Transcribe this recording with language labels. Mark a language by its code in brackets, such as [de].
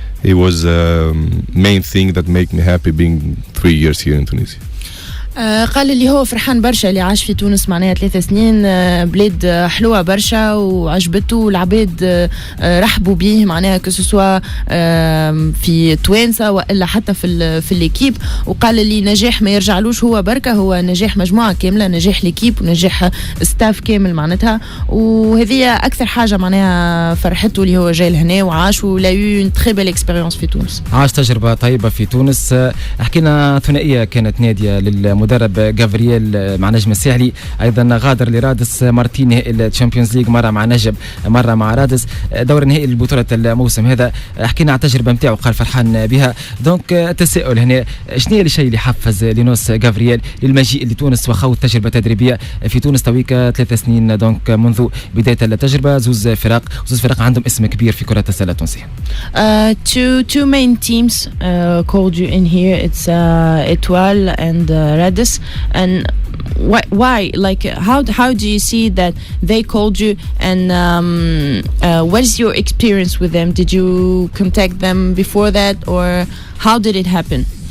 [en] It was main thing that made me happy being 3 years here in Tunisia. [ar] قال اللي هو فرحان برشا اللي عاش في تونس معناها 3 سنين. بلاد حلوة برشا وعجبته، والعباد رحبوا بيه معناها كسوسوا في توانسة وإلا حتى في الإكيب. وقال اللي نجاح ما يرجعلوش هو بركة، هو نجاح مجموعة كاملة، نجاح الإكيب ونجاح ستاف كامل معناتها. وهذه أكثر حاجة معناها فرحته اللي هو جاي لهنا وعاش ولا يو تري بيل اكسبيريونس في تونس. عاش تجربة طيبة في تونس. حكينا ثنائية كانت نادية للمدرب المدرب غافريال مع نجم الساحلي، ايضا غادر لرادس مرتين نهائي الشامبيونز ليج، مره مع نجم مره مع رادس، دور نهائي لبطوله الموسم هذا. حكينا على التجربه نتاعو قال فرحان بها. دونك التساؤل هنا، شنو هي الشيء اللي حفز لينوس غافريال للمجيء لتونس وخوض تجربه تدريبيه في تونس تويكا 3 سنين دونك منذ بدايه التجربه؟ زوز فرق عندهم اسم كبير في كره السله التونسيه. [en] Two main teams called you in here. It's Etoile and Radis. And why? Like, how do you see that they called you? And what is your experience with them? Did you contact them before that, or how did it happen?